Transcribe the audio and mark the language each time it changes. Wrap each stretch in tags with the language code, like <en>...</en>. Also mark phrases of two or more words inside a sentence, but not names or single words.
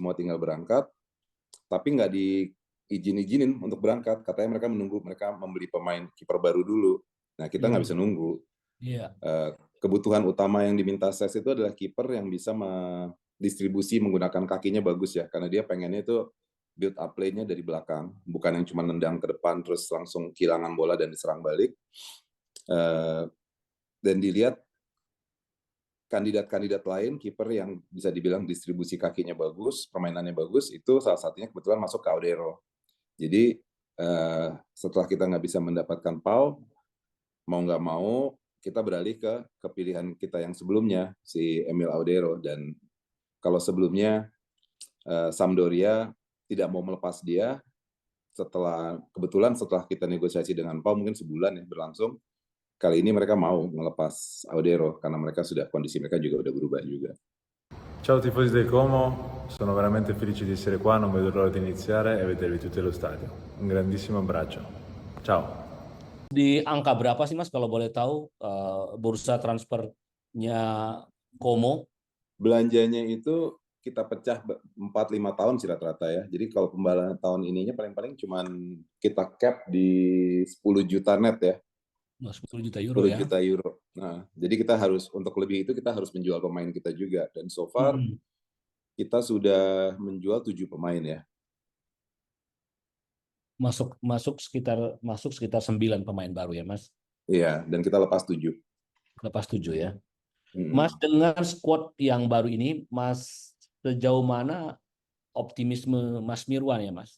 <id>Dia bilang udah semua tinggal berangkat. Tapi izinin untuk berangkat. Katanya mereka membeli pemain kiper baru dulu. Nah, kita nggak bisa nunggu. Iya. Kebutuhan utama yang diminta SES itu adalah kiper yang bisa distribusi menggunakan kakinya bagus ya, karena dia pengennya itu</id> <en>build up play-</en> <id>nya dari belakang, bukan yang cuma nendang ke depan terus langsung kehilangan bola dan diserang balik. Dan dilihat kandidat-kandidat lain, kiper yang bisa dibilang distribusi kakinya bagus, permainannya bagus, itu salah satunya kebetulan masuk ke Audero. Jadi setelah kita nggak bisa mendapatkan Pau, mau nggak mau kita beralih ke pilihan kita yang sebelumnya, si Emil Audero. Dan kalau sebelumnya Sampdoria tidak mau melepas dia, kebetulan setelah kita negosiasi dengan Pau mungkin sebulan ya berlangsung, kali ini mereka mau melepas Audero karena kondisi mereka juga udah berubah juga.</id> <it>Ciao tifosi del Como, sono veramente felice di essere qua, non vedo l'ora di iniziare e vedervi tutti allo stadio. Un grandissimo abbraccio. Ciao.</it> <id>Di angka berapa sih Mas kalau boleh tahu bursa transfernya Como? Belanjanya itu kita pecah 4-5 tahun sih rata-rata ya. Jadi kalau pembayaran tahun ininya paling-paling cuman kita cap di 10 juta net ya. 10 juta euro 10 juta euro. Nah, jadi kita harus, untuk lebih itu kita harus menjual pemain kita juga. Dan</id> <en>so far</en> <id>kita sudah menjual 7 pemain ya. Masuk sekitar 9 pemain baru ya Mas? Iya, dan kita lepas 7. Lepas 7 ya. Mas, dengan squad yang baru ini, Mas sejauh mana optimisme Mas Mirwan ya Mas?</id>